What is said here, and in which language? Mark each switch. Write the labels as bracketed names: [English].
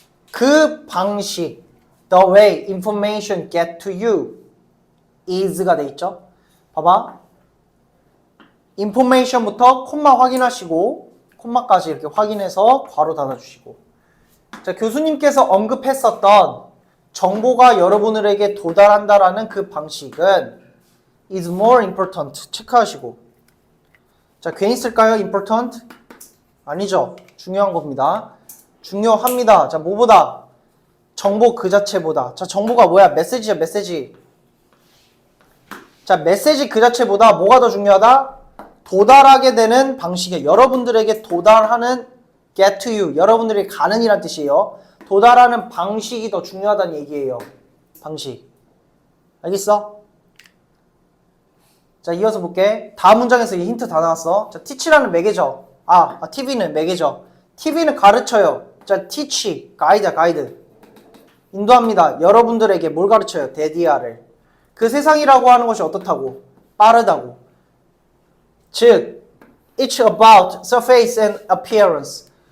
[Korean] 그 방식, [English] the way information get to you is가 돼 있죠? [Korean] 봐봐. information부터 콤마 확인하시고 콤마까지 이렇게 확인해서 괄호 닫아주시고. 자, 교수님께서 언급했었던 정보가 여러분들에게 도달한다라는 그 방식은 [English] is more important. [Korean] 체크하시고. 자, 괜히 쓸까요? important? 아니죠. 중요한 겁니다. 중요합니다. 자, 뭐보다? 정보 그 자체보다. 자, 정보가 뭐야? 메시지야, 메시지. 자, 메시지 그 자체보다 뭐가 더 중요하다? 도달하게 되는 방식이에요. 여러분들에게 도달하는 [English] get to you. [Korean] 여러분들이 가는 이란 뜻이에요. 도달하는 방식이 더 중요하다는 얘기예요. 방식. 알겠어? 자, 이어서 볼게. 다음 문장에서 이 힌트 다 나왔어. 자, teach라는 매개죠. TV는 매개죠. TV는 가르쳐요. 자, teach. 가이드야, 가이드. 인도합니다. 여러분들에게 뭘 가르쳐요? 데디아를. 그 세상이라고 하는 것이 어떻다고? 빠르다고. [English] 즉, it's about surface and appearance.